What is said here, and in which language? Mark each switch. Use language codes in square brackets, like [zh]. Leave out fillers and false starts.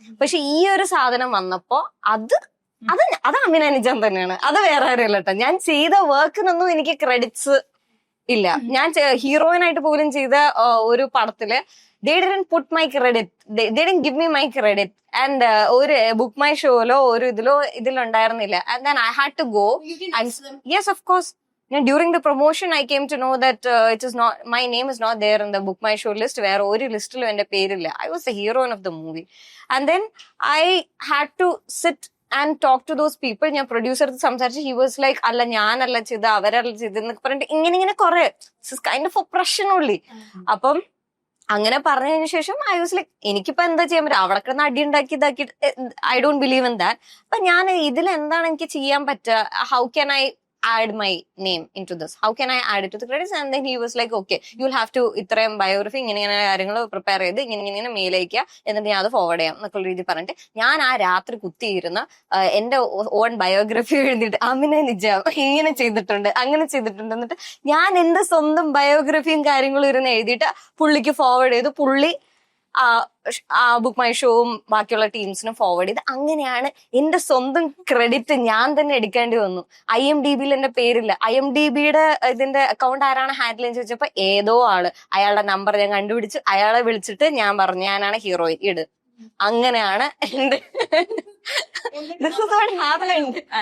[ml] പക്ഷെ ഈ ഒരു സാധനം വന്നപ്പോ അത് അമിന നിജാം തന്നെയാണ്, അത് വേറെ ആരുമല്ല കേട്ടോ. ഞാൻ ചെയ്ത വർക്കിനൊന്നും എനിക്ക് ക്രെഡിറ്റ്സ് ഇല്ല. ഞാൻ ഹീറോയിനായിട്ട് പോലും ചെയ്ത ഒരു പടത്തില് [en] they didn't put my credit, [ml] they didn't give me my credit, and ഒരു ബുക്ക് മൈ ഷോയിലോ ഒരു ഇതിലുണ്ടായിരുന്നില്ല. [en] And then I had to go and yes of course during the promotion I came to know that it is not, my name is not there in the book my show list. [ml] വേറെ ഒരു ലിസ്റ്റിലും എന്റെ പേരില്ല. [en] I was the heroine of the movie. And then I had to sit and talk to those people. [ml] ഞാൻ producer സംസാരിച്ച്, [en] he was like [ml] അല്ല ഞാനല്ല ചെയ്ത് അവരല്ല ചെയ്തെന്നൊക്കെ പറഞ്ഞിട്ട് ഇങ്ങനെ കുറെ കൈൻഡ് ഓഫ് ഒപ്രഷൻ ഉള്ളി. അപ്പം അങ്ങനെ പറഞ്ഞതിന് ശേഷം [en] I was like [ml] എനിക്കിപ്പോ എന്താ ചെയ്യാൻ പറ്റും, അവിടെ കിടന്ന് അടി ഉണ്ടാക്കി ഇതാക്കി. [en] I don't believe in that. [ml] അപ്പൊ ഞാൻ ഇതിൽ എന്താണ് എനിക്ക് ചെയ്യാൻ പറ്റുക, [en] How can I add my name into this, how can I add it to the credits? And then he was like okay you'll have to [ml] ഇത്രയും ബയോഗ്രഫി ഇങ്ങനെ കാര്യങ്ങൾ പ്രിപ്പയർ ചെയ്ത് ഇങ്ങനെ മെയിൽ അയക്കുക, എന്നിട്ട് ഞാൻ അത് ഫോർവേഡ് ചെയ്യാം എന്നൊക്കെ രീതി പറഞ്ഞിട്ട് ഞാൻ ആ രാത്രി കുത്തിയിരുന്ന എന്റെ ഓൺ ബയോഗ്രഫി എഴുതിയിട്ട് അമിന നിജാം ഇങ്ങനെ ചെയ്തിട്ടുണ്ട് അങ്ങനെ ചെയ്തിട്ടുണ്ട് എന്നിട്ട് ഞാൻ എന്റെ സ്വന്തം ബയോഗ്രഫിയും കാര്യങ്ങളും ഇരുന്ന് എഴുതിയിട്ട് പുള്ളിക്ക് ഫോർവേഡ് ചെയ്തു. പുള്ളി ആ ബുക്ക് മൈ ഷോവും ബാക്കിയുള്ള ടീംസിനും ഫോർവേഡ് ചെയ്ത് അങ്ങനെയാണ് എന്റെ സ്വന്തം ക്രെഡിറ്റ് ഞാൻ തന്നെ എടുക്കേണ്ടി വന്നു. IMDb-യിൽ എന്റെ പേരില്ല. IMDb-യുടെ ഇതിന്റെ അക്കൗണ്ട് ആരാണ് ഹാൻഡിൽ എന്ന് ചോദിച്ചപ്പോ ഏതോ ആള്, അയാളുടെ നമ്പർ ഞാൻ കണ്ടുപിടിച്ച് അയാളെ വിളിച്ചിട്ട് ഞാൻ പറഞ്ഞു ഞാനാണ് ഹീറോയിൻ ഇട്. അങ്ങനെയാണ് എന്റെ [en] this is what happened.